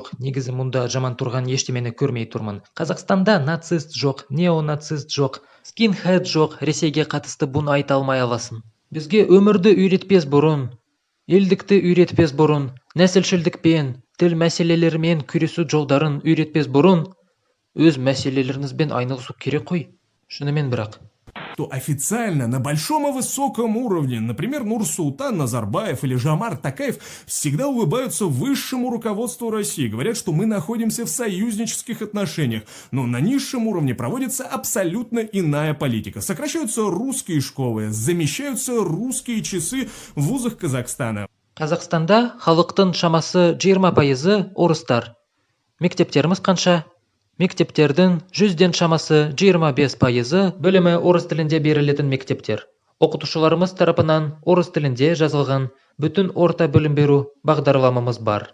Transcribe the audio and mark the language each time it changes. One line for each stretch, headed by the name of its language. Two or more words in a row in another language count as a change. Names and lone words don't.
Kazakh: Негізі мұнда жаман тұрған ештемені көрмей тұрмын. Қазақстанда нацист жоқ, неонацист жоқ, скинхед жоқ. Ресейге қатысты бұны айта алмай аласың. Бізге өмірді үйретпес бұрын, елдікті үйретпес бұрын, нәсілшілдікпен, тіл мәселелерімен күресу жолдарын үйретпес бұрын, өз мәселелеріңізбен айналысу керек қой. Шынымен бірақ.
Russian: То официально на большом и высоком уровне, например, Нурсултан Назарбаев или Жомарт Токаев, всегда улыбаются высшему руководству России, говорят, что мы находимся в союзнических отношениях, но на низшем уровне проводится абсолютно иная политика. Сокращаются русские школы, замещаются русские часы в вузах Казахстана.
Kazakh: Қазақстанда халықтың шамасы 20% орыстар. Мектептеріміз қанша? Мектептердің 100-ден шамасы 25% білімі орыс тілінде берілетін мектептер. Оқытушыларымыз тарапынан орыс тілінде жазылған бүтін орта білім беру бағдарламамыз бар.